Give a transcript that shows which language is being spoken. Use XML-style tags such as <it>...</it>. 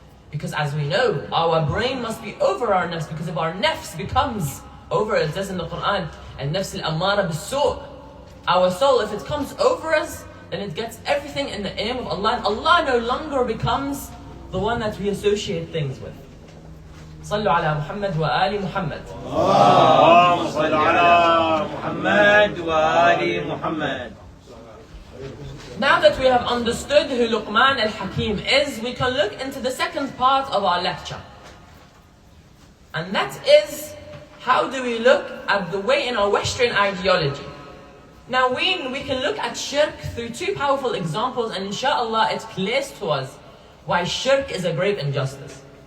<en>Because as we know, our brain must be over our nafs, because if our nafs becomes over, it says in the Qur'an,</en> <ar>النفس الأمارة بالسوء.</ar> <en>Our soul, if it comes over us, then it gets everything in the name of Allah, and Allah no longer becomes the one that we associate things with.</en> <ar>صلوا على محمد وآل محمد. اللهم صل على محمد وآل محمد.</ar> <en>Now that we have understood who Luqmān al-Hakim is, we can look into the second part of our lecture. And that is, how do we look at the way in our Western ideology? Now we can look at shirk through two powerful examples, and inshallah it clears to us why shirk is a grave injustice.</en>